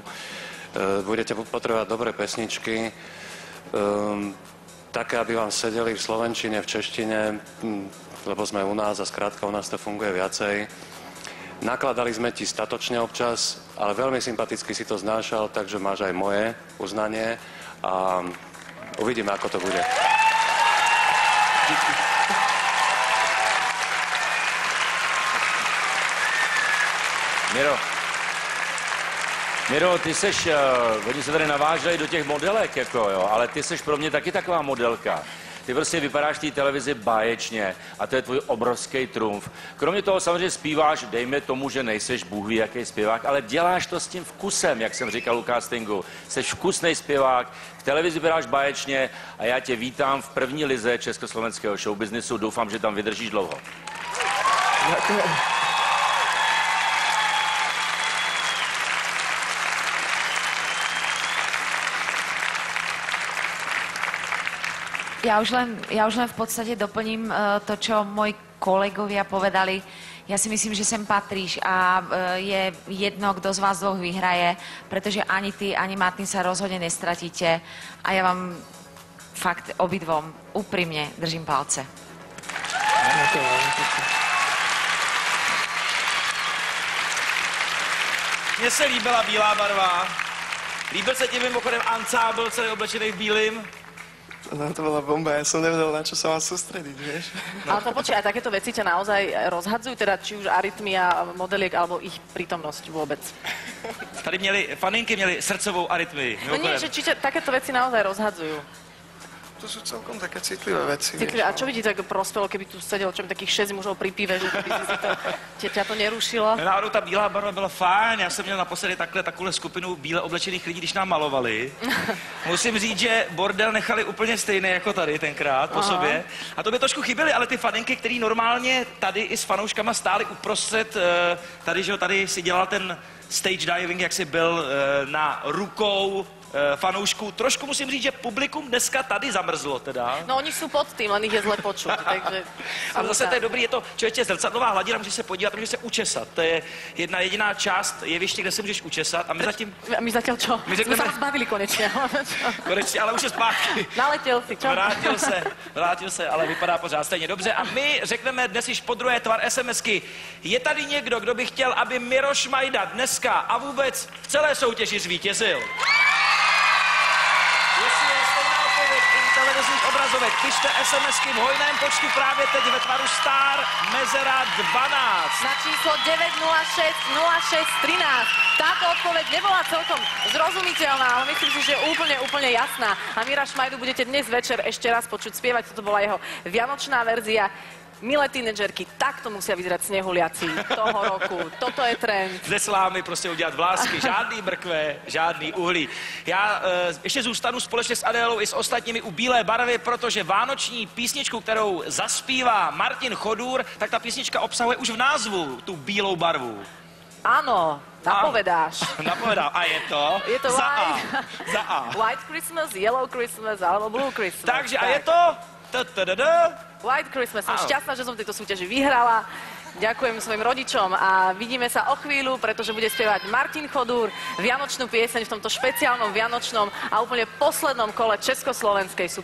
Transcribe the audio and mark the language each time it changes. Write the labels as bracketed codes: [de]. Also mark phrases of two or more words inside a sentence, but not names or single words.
[sk] Budete potrebovať dobré pesničky, také, aby vám sedeli v slovenčine, v češtine, lebo sme u nás a skrátka u nás to funguje viacej. Nakladali sme ti statočne občas, ale veľmi sympaticky si to znášal, takže máš aj moje uznanie a uvidíme, ako to bude. [cs] Miro, ty seš, oni se tady naváželi do těch modelek, jako jo, ale ty seš pro mě taky taková modelka. Ty prostě vypadáš v té televizi báječně a to je tvůj obrovský trumf. Kromě toho samozřejmě zpíváš, dejme tomu, že nejseš bůh ví jaký zpěvák, ale děláš to s tím vkusem, jak jsem říkal u castingu. Seš vkusnej zpěvák, v televizi vypadáš báječně a já tě vítám v první lize československého showbiznisu. Doufám, že tam vydržíš dlouho. [sk] Ďakujem. Ja už len v podstate doplním to, čo moji kolegovia povedali. Ja si myslím, že sem patríš a je jedno, kto z vás dvoch vyhraje, pretože ani ty, ani Martin sa rozhodne nestratíte a ja vám fakt obidvom úprimne držím palce. [cs] Mně se líbila bílá barva. Líbil se ti mimochodem ansábl celý oblečený v bílým? No, [sk] to bola bomba, ja som nevedel, na čo sa mám sústrediť, vieš. No. Ale to počkaj, a takéto veci ťa naozaj rozhadzujú, teda či už arytmia modeliek, alebo ich prítomnosť vôbec? [cs] Tady faninky měly srdcovou arytmii. [sk] No nie, že či ťa takéto veci naozaj rozhadzujú? To sú celkom také citlivé veci, vieš. A čo by ti tak prospelo, keby tu sedelo takých 6 mužov pri pive, že by si ťa to nerušilo? [cs] Náhodou ta bílá barva byla fajn, já jsem měl naposledy takovou skupinu bíle oblečených lidí, když nám malovali. Musím říct, že bordel nechali úplně stejný jako tady tenkrát po sobě. A to by trošku chyběly, ale ty faninky, který normálně tady i s fanouškama stáli uprostřed, tady, že tady si dělal ten [en] stage diving, [cs] jak si byl na rukou fanoušků. Trošku musím říct, že publikum dneska tady zamrzlo teda. No oni jsou [sk] pod tým, len ich je zle počuť, takže... [cs] Ale zase to je dobrý, je to člověče zrcadlová hladina, můžeš se podívat, můžeš se učesat. To je jedna jediná část jeviště, kde se můžeš učesat. A my zatím... [sk] A my zatiaľ čo? My sme sa rozbavili konečne. [cs] Konečně, ale už je zpátky. Naletěl si, čo? Vrátil se, ale vypadá pořád stejně dobře. A my řekneme dnes již podruhé tvar SMSky. Je tady někdo, kdo by chtěl, aby Miro Šmajda dneska a vůbec v celé soutěži zvítězil? Jestli je stejná odpověď i televizních obrazů, obrazovek. Pište SMS-ky v hojném počtu právě teď ve tvaru Star Mezera 12. Na číslo 906 06 13. [sk] Táto odpoveď nebola celkom zrozumiteľná, ale myslím si, že je úplne jasná. A Mira Šmajdu budete dnes večer ešte raz počuť spievať. Toto bola jeho vianočná verzia. Milé tínedžerky, takto musia vyzerať snehuliaci toho roku. Toto je trend. [cs] Ze slámy prostě udělat vlásky, žádný mrkve, žádný uhlí. Já ještě zůstanu společně s Adélou i s ostatními u Bílé barvy, protože vánoční písničku, kterou zaspívá Martin Chodůr, tak ta písnička obsahuje už v názvu tu bílou barvu. [sk] Áno, napovedáš. Napovedám. A je to? Je to za A. Za A. White Christmas, Yellow Christmas alebo Blue Christmas. Takže a je to? White Christmas. Som šťastná, že som v tejto súťaži vyhrala. Ďakujem svojim rodičom a vidíme sa o chvíľu, pretože bude spievať Martin Chodúr vianočnú pieseň v tomto špeciálnom vianočnom a úplne poslednom kole Československej Superstar.